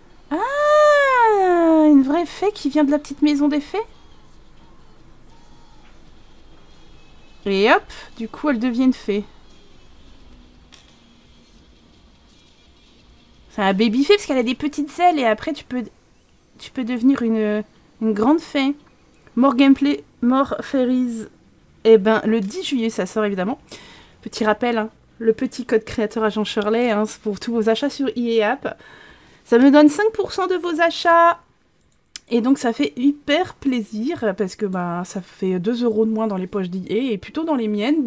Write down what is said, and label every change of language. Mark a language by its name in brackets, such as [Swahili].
[French] Ah, une vraie fée qui vient de la petite maison des fées? Et hop, du coup, elle devient une fée. C'est un baby fée parce qu'elle a des petites ailes et après tu peux devenir une grande fée. [English] More gameplay, more fairies. [French] Et ben le 10 juillet ça sort évidemment. Petit rappel, hein, le petit code créateur agent Shirley hein, pour tous vos achats sur EA App. Ça me donne 5% de vos achats. Et donc ça fait hyper plaisir parce que bah, ça fait 2 € de moins dans les poches d'EA et plutôt dans les miennes.